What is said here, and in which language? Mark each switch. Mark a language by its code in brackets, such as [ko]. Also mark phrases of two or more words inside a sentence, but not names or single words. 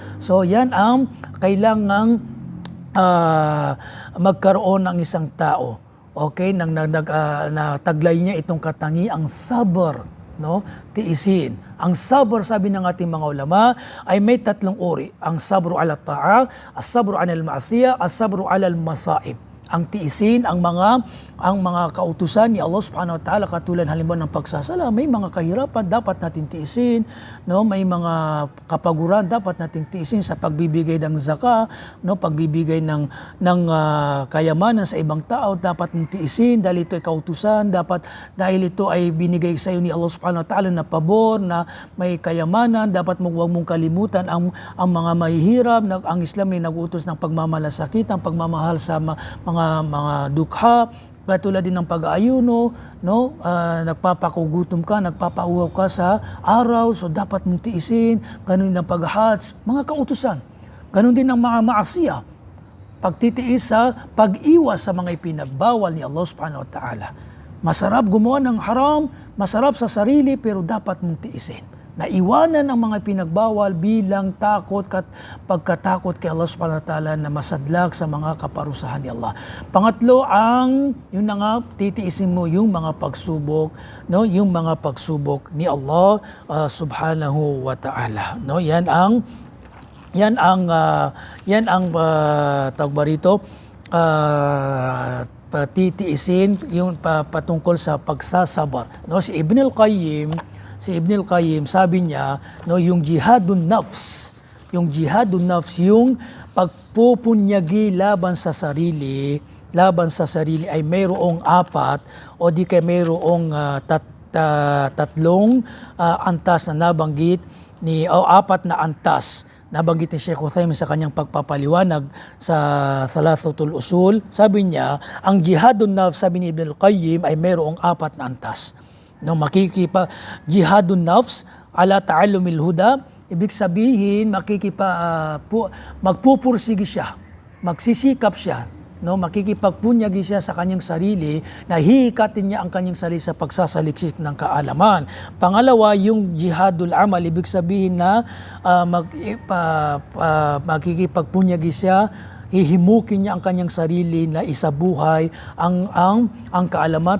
[tl] So yan ang kailangang magkaroon ng isang tao. Okay? Nataglay niya itong katangiang sabar, no? Tiisin. Ang sabar, sabi ng ating mga ulama, ay may tatlong uri. [ar] Ang صبر على طاعة، الصبر على المعصية، الصبر على المصائب. [tl] Ang tiisin, ang mga kautusan ni Allah [ar] سبحانه وتعالى, [tl] katulad halimbawa ng pagsasala, may mga kahirapan dapat natin tiisin, no? May mga kapaguran dapat natin tiisin sa pagbibigay ng zakah, no? Pagbibigay ng kayamanan sa ibang tao, dapat mong tiisin dahil ito ay kautusan, dahil ito ay binigay sa iyo ni Allah [ar] سبحانه وتعالى [tl] na pabor, na may kayamanan, dapat huwag mong kalimutan ang mga mahihirap. Ang Islam ay nag-utos ng pagmamalasakit, ang pagmamahal sa mga dukha, katulad din ng pag-aayuno, no? Nagpapakugutom ka, nagpapauhaw ka sa araw, so dapat mong tiisin. Ganun din ang pag-hajj, mga kautusan. Ganun din ang mga maasiya, pagtitiis sa pag-iwas sa mga ipinagbawal ni Allah [ar] سبحانه وتعالى. [tl] Masarap gumawa ng haram, masarap sa sarili, pero dapat mong tiisin. Naiwanan ang mga pinagbawal bilang pagkatakot kay Allah [ar] سبحانه وتعالى [tl] na masadlak sa mga kaparusahan ni Allah. Pangatlo, yun na nga, titiisin mo yung mga pagsubok, no? Yung mga pagsubok ni Allah [ar] سبحانه وتعالى. [tl] No? Yan ang tawag ba rito, titiisin yung patungkol sa pagsasabar. No? Si Ibn al-Qayyim, sabi niya, no, yung [ar] جهاد النفس, [tl] yung pagpupunyagi laban sa sarili ay mayroong apat o di kay mayroong tatlong antas na nabanggit apat na antas. Nabanggit ni Sheikh Uthaymin sa kanyang pagpapaliwanag sa Thalathatul Usul. Sabi niya, ang [ar] جهاد النفس, [tl] sabi ni Ibn al-Qayyim, ay mayroong apat na antas. No, [ar] جهاد النفس على تعلم الهدى, [tl] ibig sabihin magpupursige siya, magsisikap siya, no, makikipagpunyagi siya sa kanyang sarili, na hihikatin niya ang kanyang sarili sa pagsasaliksik ng kaalaman. Pangalawa, yung [ar] جهاد العمل, [tl] ibig sabihin na makikipagpunyagi siya, hihimukin niya ang kanyang sarili na isabuhay ang kaalaman.